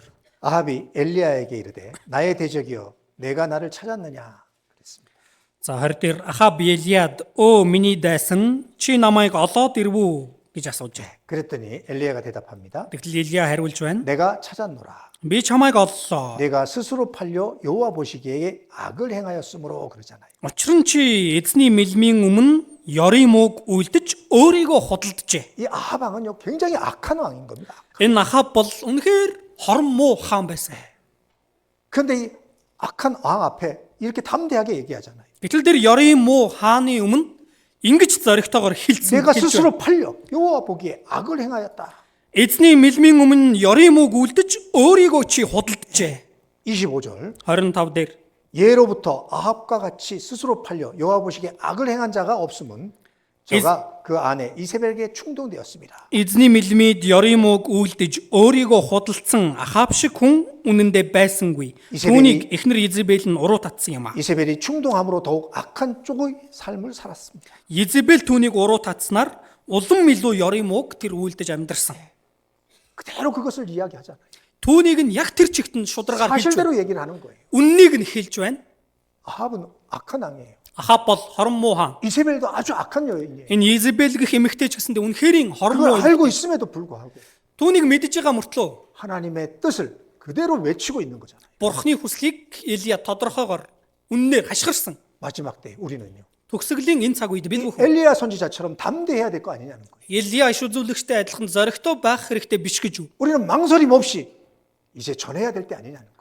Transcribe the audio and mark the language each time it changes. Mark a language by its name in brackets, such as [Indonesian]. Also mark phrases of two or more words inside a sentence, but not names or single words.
[Korean] 아합이 엘리야에게 이르되 나의 대적이여 내가 나를 찾았느냐 그랬습니다. [Mongolian] За 20-р Ахаб Елиад өө миний дайсан чи намайг олоод ирвүү гэж асуужээ. [Korean] 그랬더니 엘리야가 대답합니다. [Mongolian] Тэгтэл Елия хариулж байна. [Korean] 내가 찾았노라. [Mongolian] Би чамайг оллоо. [Korean] 내가 스스로 팔려 여호와 보시기에 악을 행하였으므로 그러잖아요. [Mongolian] Учир нь чи эзний мэлмийн өмнө ёрын мууг үлдэж өөрийгөө худалджээ. [Korean] 이 아합 왕은요 굉장히 악한 왕인 겁니다. [Mongolian] Энэ Ахаб бол үнэхээр хорон муу хаан байсан. [Korean] 그런데 이 악한 왕 앞에 이렇게 담대하게 얘기하잖아요. [Mongolian] Гэтэл тэр ёрын муу хааны өмнө ингэж зоригтойгоор хэлсэн. [Korean] 내가 스스로 팔려 여호와 보기에 악을 행하였다. [Mongolian] Эзний мэлмийн өмнө ёрын мууг үлдэж өөрийгөө чи худалджээ. [Korean] 25절 [Mongolian] 25 дээр [Korean] 예로부터 아합과 같이 스스로 팔려 여호와 보시기에 악을 행한 자가 없으면 저가 그 안에 이세벨에게 충동되었습니다. [Mongolian] Эзний мэлмид Ёримог үйлдэж өөрийгөө худалдсан Ахав шиг хүн үнэндээ байсангүй. Түүнийг эхнэр Изебел нь уруу татсан юм а. [Korean] 이세벨이 충동함으로 더욱 악한 쪽의 삶을 살았습니다. [Mongolian] Изебел түүнийг уруу татснаар улам илүү Ёримог тэр үйлдэж амьдарсан. [Korean] 그대로 그것을 이야기하잖아요. [Mongolian] Түүнийг нь яг тэр чигт нь шударгаар хэлж байна. [Korean] 사실대로 얘기를 하는 거예요. [Mongolian] Үннийг нь хэлж байна. [Korean] 아합은 악한 왕이에요. [Mongolian] Ахав бол хорон муу хаан. [Korean] 이세벨도 아주 악한 여인이에요. [Mongolian] Энэ Изебел гэх эмэгтэй ч гэсэндээ үнэхээр хорон муу. [Korean] 그걸 알고 있음에도 불구하고 [Mongolian] Түүнийг мэдж байгаа мөртлөө [Korean] 하나님의 뜻을 그대로 외치고 있는 거잖아요. [Mongolian] Бурхны хүслийг Илия тодорхойгоор үннээр хашгирсан. [Korean] 마지막 때 우리는요. [Mongolian] Төгсгөлийн энэ цаг үед бид бүхэн [Korean] 엘리야 선지자처럼 담대해야 될 거 아니냐는 거예요. [Mongolian] Илия иш үзүүлэгчтэй адилхан зоригтой байх хэрэгтэй биш гэж юу? [Korean] 우리는 망설임 없이 이제 전해야 될 때 아니냐는 거예요.